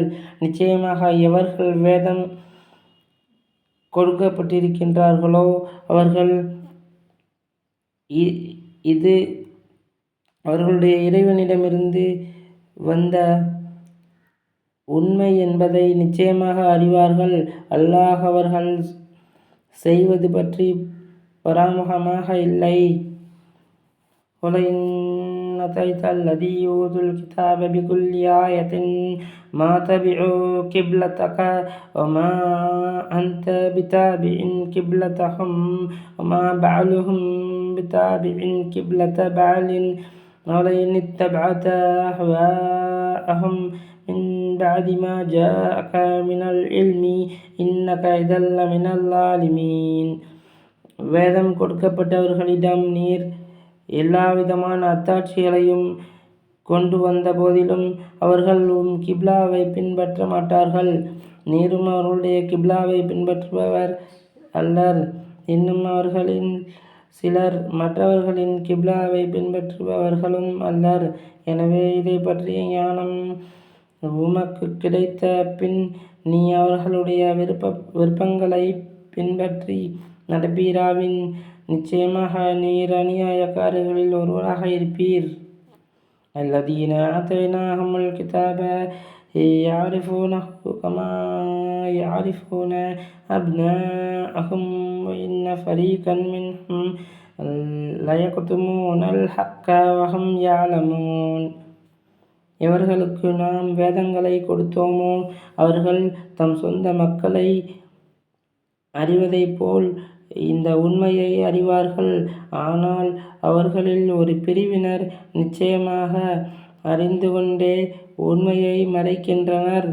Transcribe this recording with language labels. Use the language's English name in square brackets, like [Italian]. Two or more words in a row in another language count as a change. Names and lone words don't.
[Tamil] நிச்சயமாக எவர்கள் வேதம் கொடுக்கப்பட்டிருக்கின்றார்களோ அவர்கள் இது அவர்களுடைய இறைவனிடமிருந்து வந்த உண்மை என்பதை நிச்சயமாக அறிவார்கள். அல்லாஹ் அவர்கள் செய்வது பற்றி பராமுகமாக இல்லை. [Arabic] وَلَئِنْ أَتَيْتَ الَّذِينَ أُوتُوا الْكِتَابَ بِكُلِّ آيَةٍ مَا تَبِعُوا قِبْلَتَكَ وَمَا أَنْتَ بِتَابِعٍ قِبْلَتَهُمْ وَمَا بَعْضُهُمْ بِتَابِعٍ قِبْلَةَ بَعْضٍ وَلَئِنِ اتَّبَعْتَ أَهْوَاءَهُمْ من بعد ما جاءك من العلم إنك إذا لمن الظالمين. [Tamil] வேதம் கொடுக்கப்பட்டவர்களிடம் நீர் எல்லாவிதமான அத்தாட்சிகளையும் கொண்டு வந்த போதிலும் அவர்கள் கிப்லாவை பின்பற்ற மாட்டார்கள். நீரும் அவர்களுடைய கிப்லாவை பின்பற்றுபவர் அல்லர். இன்னும் அவர்களின் சிலர் மற்றவர்களின் கிப்லாவை பின்பற்றுபவர்களும் அல்லர். எனவே இதை பற்றிய ஞானம் உமக்கு கிடைத்த பின் நீ அவர்களுடைய விருப்பங்களை பின்பற்றி நடப்பீராவின் நிச்சயமாக நீர் அநியாயக்காரர்களில் ஒருவராக இருப்பீர். [Arabic] الذين آتيناهم الكتاب يعرفونه كما يعرفون أبناءهم وإن فريقا منهم ليكتمون الحق وهم يعلمون. [Tamil] எவர்களுக்கு நாம் வேதங்களை கொடுத்தோமோ அவர்கள் தம் சொந்த மக்களை அறிவதைப் போல் இந்த உண்மையை அறிவார்கள். ஆனால் அவர்களில் ஒரு பிரிவினர் நிச்சயமாக அறிந்து கொண்டே உண்மையை மறைக்கின்றனர்.